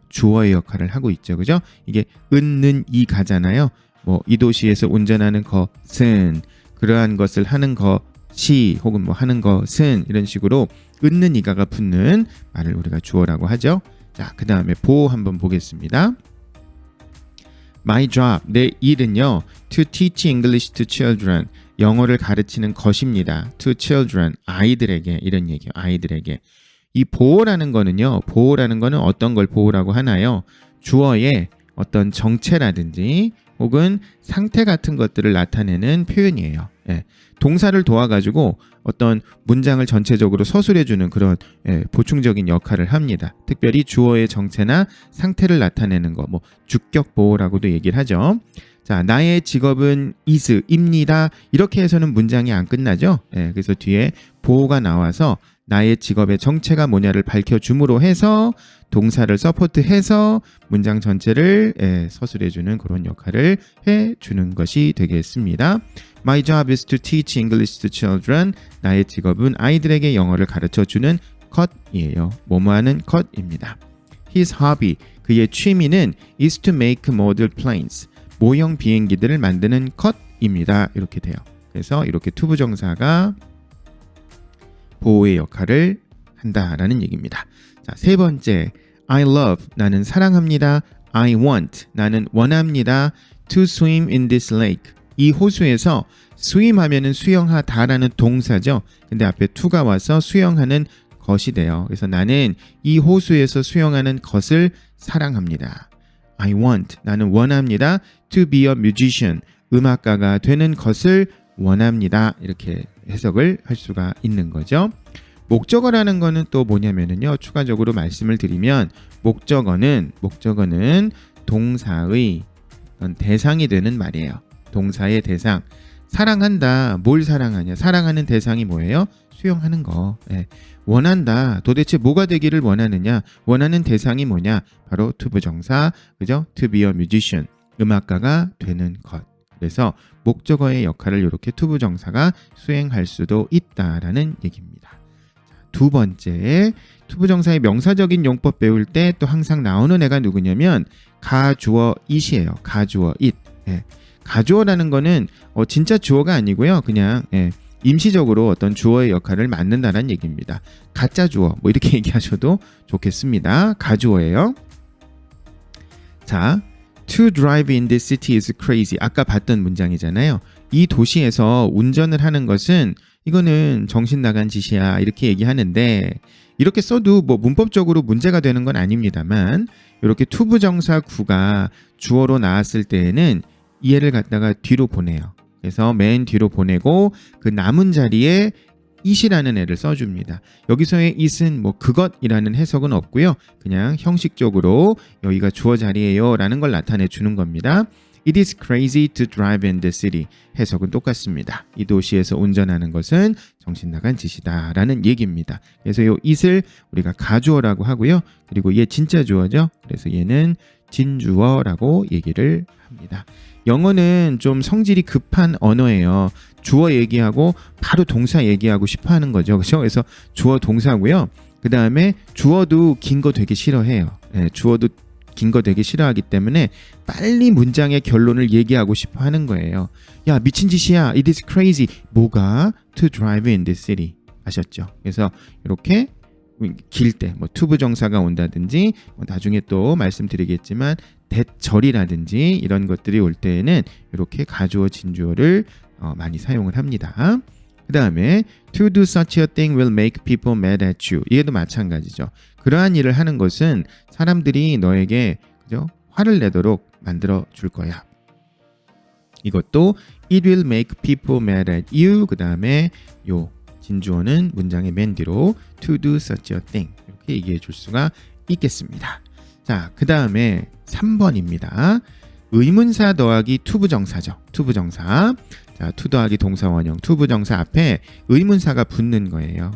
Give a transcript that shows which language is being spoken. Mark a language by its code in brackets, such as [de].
[ko] 주어의 역할을 하고 있죠. 그죠? 이게 은는 이 가잖아요. 뭐 이 도시에서 운전하는 것은, 그러한 것을 하는 것이, 혹은 뭐 하는 것은, 이런 식으로 은는 이가가 붙는 말을 우리가 주어라고 하죠. 자, 그 다음에 보호 한번 보겠습니다. [en] My job, [ko] 내 일은요, [en] to teach English to children, [ko] 영어를 가르치는 것입니다. [en] to children, [ko] 아이들에게, 이런 얘기예요. 아이들에게. 이 보호라는 거는요, 보호라는 거는 어떤 걸 보호라고 하나요? 주어의 어떤 정체라든지 혹은 상태 같은 것들을 나타내는 표현이에요. 동사를 도와가지고 어떤 문장을 전체적으로 서술해주는 그런 보충적인 역할을 합니다. 특별히 주어의 정체나 상태를 나타내는 거, 뭐 주격 보호라고도 얘기를 하죠. 자, 나의 직업은 is입니다. 이렇게 해서는 문장이 안 끝나죠. 그래서 뒤에 보호가 나와서 나의 직업의 정체가 뭐냐를 밝혀줌으로 해서 동사를 서포트해서 문장 전체를 서술해주는 그런 역할을 해주는 것이 되겠습니다. [en] My job is to teach English to children. [ko] 나의 직업은 아이들에게 영어를 가르쳐주는 것이에요. 뭐뭐하는 것입니다. [en] His hobby, [ko] 그의 취미는 [en] is to make model planes. [ko] 모형 비행기들을 만드는 것입니다. 이렇게 돼요. 그래서 이렇게 투부정사가 보호의 역할을 한다라는 얘기입니다. 자, 세 번째, [en] I love, [ko] 나는 사랑합니다. [en] I want, [ko] 나는 원합니다. [en] To swim in this lake, [ko] 이 호수에서 swim하면은 수영하다라는 동사죠. 근데 앞에 to가 와서 수영하는 것이 돼요. 그래서 나는 이 호수에서 수영하는 것을 사랑합니다. [en] I want, [ko] 나는 원합니다. [en] To be a musician, [ko] 음악가가 되는 것을 원합니다. 이렇게 해석을 할 수가 있는 거죠. 목적어라는 거는 또 뭐냐면요. 추가적으로 말씀을 드리면 목적어는 동사의 대상이 되는 말이에요. 동사의 대상. 사랑한다. 뭘 사랑하냐? 사랑하는 대상이 뭐예요? 수용하는 거. 예. 원한다. 도대체 뭐가 되기를 원하느냐? 원하는 대상이 뭐냐? 바로 투부정사, 그죠? [en] To be a musician, [ko] 음악가가 되는 것. 그래서 목적어의 역할을 이렇게 투부정사가 수행할 수도 있다라는 얘기입니다. 두 번째, 투부정사의 명사적인 용법 배울 때 또 항상 나오는 애가 누구냐면 가주어 it이에요. 가주어 it. 예. 가주어라는 거는 진짜 주어가 아니고요. 그냥 임시적으로 어떤 주어의 역할을 맡는다는 얘기입니다. 가짜 주어 뭐 이렇게 얘기하셔도 좋겠습니다. 가주어예요. [en] 자, to drive in this city is crazy. [ko] 아까 봤던 문장이잖아요. 이 도시에서 운전을 하는 것은 이거는 정신 나간 짓이야 이렇게 얘기하는데 이렇게 써도 뭐 문법적으로 문제가 되는 건 아닙니다만 이렇게 투부정사 구가 주어로 나왔을 때에는 이 애를 갖다가 뒤로 보내요. 그래서 맨 뒤로 보내고 그 남은 자리에 it이라는 애를 써줍니다. 여기서의 it은 뭐 그것이라는 해석은 없고요. 그냥 형식적으로 여기가 주어 자리예요 라는 걸 나타내 주는 겁니다. [en] It is crazy to drive in the city. [ko] 해석은 똑같습니다. 이 도시에서 운전하는 것은 정신 나간 짓이다 라는 얘기입니다. 그래서 이 it을 우리가 가주어라고 하고요. 그리고 얘 진짜 주어죠. 그래서 얘는 진주어라고 얘기를 합니다. 영어는 좀 성질이 급한 언어예요. 주어 얘기하고 바로 동사 얘기하고 싶어 하는 거죠. 그렇죠? 그래서 주어 동사고요. 그 다음에 주어도 긴 거 되게 싫어해요. 주어도 긴 거 되게 싫어하기 때문에 빨리 문장의 결론을 얘기하고 싶어 하는 거예요. 야, 미친 짓이야. [en] It is crazy. [ko] 뭐가? [en] To drive in this city. 아셨죠? [ko] 그래서 이렇게 길 때 뭐 투부정사가 온다든지 나중에 또 말씀드리겠지만 대절이라든지 이런 것들이 올 때에는 이렇게 가주어 진주어를 많이 사용을 합니다. 그 다음에 [en] to do such a thing will make people mad at you. [ko] 이게도 마찬가지죠. 그러한 일을 하는 것은 사람들이 너에게 그죠? 화를 내도록 만들어 줄 거야. 이것도 [en] it will make people mad at you. [ko] 그 다음에 요 진주어는 문장의 맨 뒤로 [en] to do such a thing [ko] 이렇게 얘기해 줄 수가 있겠습니다. 자, 그 다음에 3번입니다. 의문사 더하기 투부정사죠. 투부정사. 자, to 더하기 동사원형 투부정사 앞에 의문사가 붙는 거예요.